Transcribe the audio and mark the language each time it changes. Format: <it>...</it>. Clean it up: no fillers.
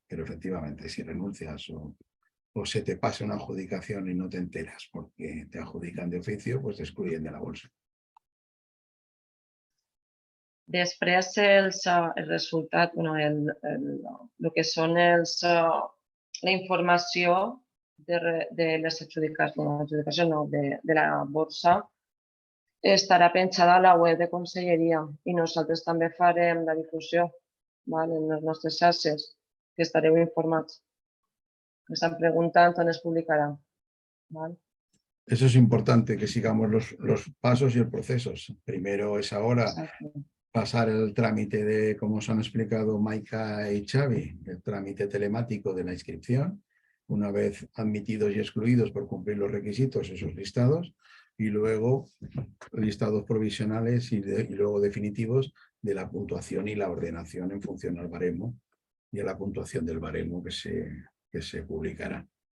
<es>Pero efectivamente, si renuncias o se te pasa una adjudicación y no te enteras porque te adjudican de oficio, pues te excluyen de la bolsa.</es> <ca>Després, el resultat, el que són la informació de les adjudicacions, de la borsa, estarà penjada a la web de Conselleria i nosaltres també farem la difusió en les nostres xarxes, que estareu informats. Me estan preguntant on es publicarà.</ca> <es>Eso es importante, que sigamos los pasos y el proceso. Primero es ahora pasar el trámite de, como os han explicado Maika y Xavi, el trámite telemático de la inscripción, una vez admitidos y excluidos por cumplir los requisitos, esos listados, y luego listados provisionales y luego definitivos de la puntuación y la ordenación en función al baremo y a la puntuación del baremo que se publicará.</es>